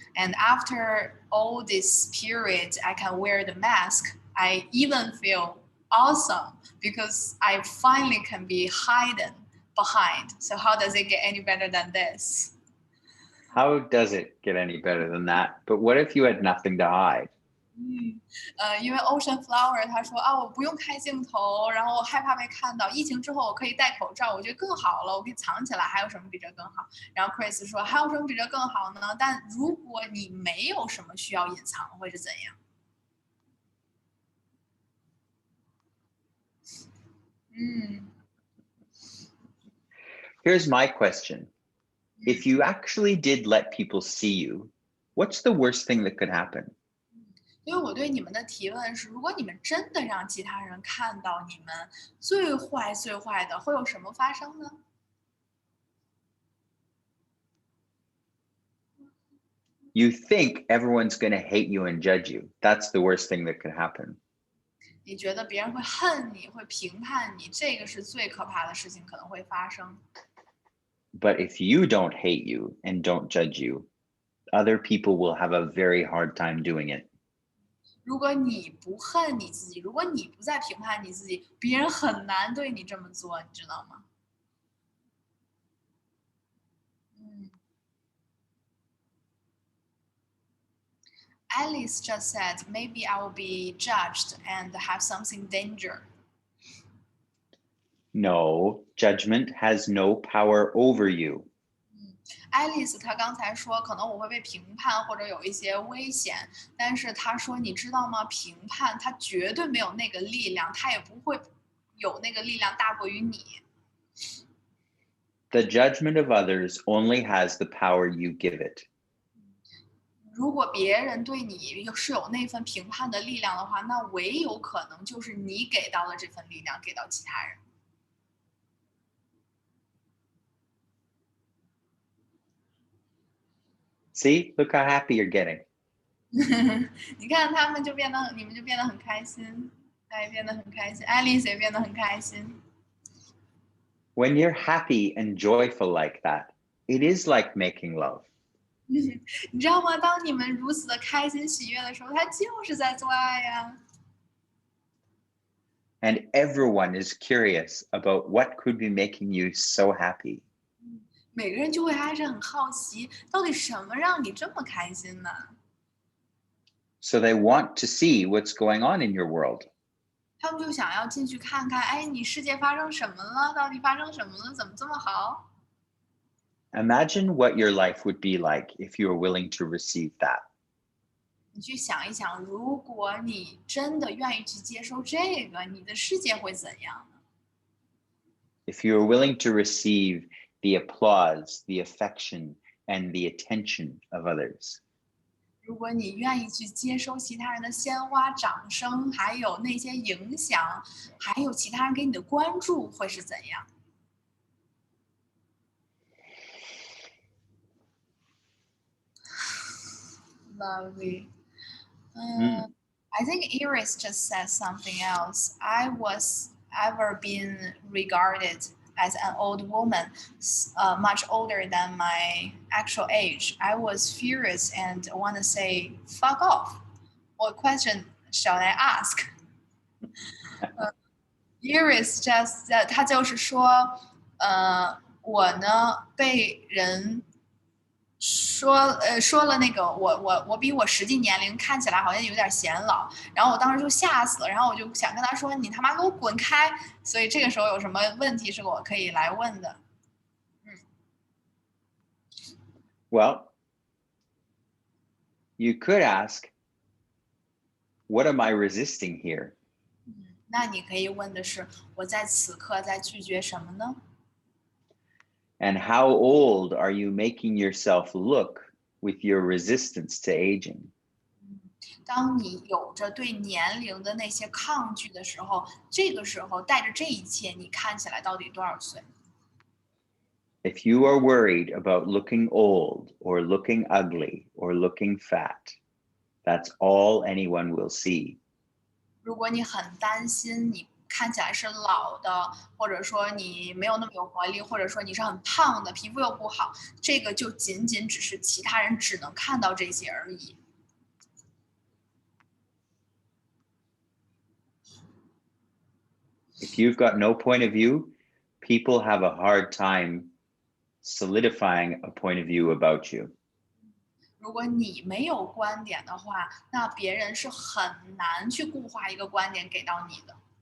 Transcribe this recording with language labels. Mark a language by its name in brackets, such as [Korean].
[English] And after all this period, I can wear the mask. I even feel awesome because I finally can be hidden behind. So how does it get any better than this? How does it get any better than that? But what if you had nothing to hide? [Chinese] 因为 Ocean Flower 他说啊，我不用开镜头，然后我害怕被看到。疫情之后我可以戴口罩，我觉得更好了，我可以藏起来，还有什么比这更好？然后 Chris 说还有什么比这更好呢？但如果你没有什么需要隐藏，会是怎样？ [English] Here's my question. If you actually did let people see you, what's the worst thing that could happen? [Chinese] 所以我对你们的提问是：如果你们真的让其他人看到你们最坏最坏的，会有什么发生呢？ [English] You think everyone's going to hate you and judge you. That's the worst thing that could happen. [Chinese] 你觉得别人会恨你，会评判你，这个是最可怕的事情可能会发生。 [English] But if you don't hate you and don't judge you, other people will have a very hard time doing it. [Chinese] 如果你不恨你自己，如果你不再评判你自己，别人很难对你这么做，你知道吗？嗯。 [English] Alice just said, maybe I will be judged and have something danger. No, judgment has no power over you. [Chinese] Alice 她刚才说，可能我会被评判或者有一些危险，但是她说，你知道吗？评判它绝对没有那个力量，它也不会有那个力量大过于你。 [English] The judgment of others only has the power you give it. [Chinese] 如果别人对你是有那份评判的力量的话，那唯有可能就是你给到了这份力量给到其他人。 [English] See, look how happy you're getting. [Chinese] 你看他们就变得，你们就变得很开心，他也变得很开心，Alice 也变得很开心。 [English] When you're happy and joyful like that, it is like making love. [Chinese] 你知道吗？当你们如此的开心喜悦的时候，他就是在做爱呀。 [English] And everyone is curious about what could be making you so happy. [Chinese] 每个人就会开始很好奇，到底什么让你这么开心呢？ So they want to see what's going on in your world. 他们就想要进去看看，哎，你世界发生什么了？到底发生什么了？怎么这么好？ [English] Imagine what your life would be like if you were willing to receive that. [Chinese] 你去想一想，如果你真的愿意去接受这个，你的世界会怎样呢？ [English] If you were willing to receive the applause, the affection, and the attention of others. [Chinese] 如果你愿意去接收其他人的鲜花、掌声，还有那些影响，还有其他人给你的关注，会是怎样？ [English] Lovely. Mm. I think Iris just said something else. I was ever been regarded as an old woman, much older than my actual age. I was furious and want to say, fuck off. What question shall I ask? [Chinese] Iris [English] just [Chinese] 他就是说，我呢被人说了那个我比我实际年龄看起来好像有点显老，然后我当时就吓死了，然后我就想跟他说你他妈给我滚开！所以这个时候有什么问题是我可以来问的？ [English] Well, you could ask, what am I resisting here? [Chinese] 那你可以问的是我在此刻在拒绝什么呢？ [English] And how old are you making yourself look with your resistance to aging? [Chinese] 当你有着对年龄的那些抗拒的时候，这个时候带着这一切，你看起来到底多少岁？ [English] If you are worried about looking old or looking ugly or looking fat, that's all anyone will see. [Chinese] 如果你很担心你看起来是老的，或者说你没有那么有活力，或者说你是很胖的，皮肤又不好，这个就仅仅只是其他人只能看到这些而已。 [English] If you've got no point of view, people have a hard time solidifying a point of view about you. [Chinese] 如果你没有观点的话，那别人是很难去固化一个观点给到你的。